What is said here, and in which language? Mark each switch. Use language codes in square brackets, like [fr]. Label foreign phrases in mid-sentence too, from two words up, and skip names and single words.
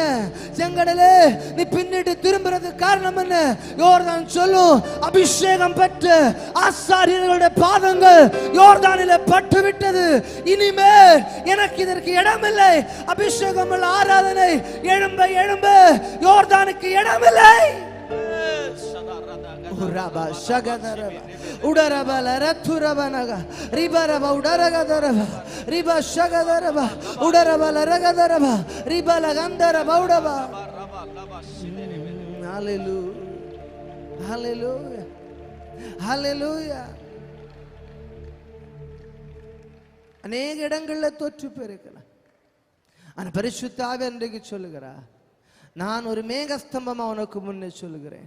[ta] செங்கடலே நீ பின்னிட்டு திரும்புறது காரணம் என்ன? யோர்தான் சொல்லும், அபிஷேகம் பெற்ற ஆசாரியர்களுடைய பாதங்கள் யோர்தானிலே பட்டு விட்டது. இனிமே எனக்கு இதற்கு இடமில்லை. அபிஷேகம் உள்ள ஆராதனை எழும்ப எழும்ப யோர்தானுக்கு இடமில்லை. Uraba shagadara udaraba larathuraba naga ribaraba udaragadara riba shagadara udaraba laragadara riba lagandara baudaba. [en] Hallelujah, hallelujah, hallelujah. [ta] அநேக இடங்கள்ல தோற்று போயிருக்கலாம். ஆனா பரிசுத்த ஆவியானவர் இன்றைக்கு சொல்லுகிறார், நான் ஒரு மேகஸ்தம்பமா உனக்கு முன்னே சொல்லுகிறேன்.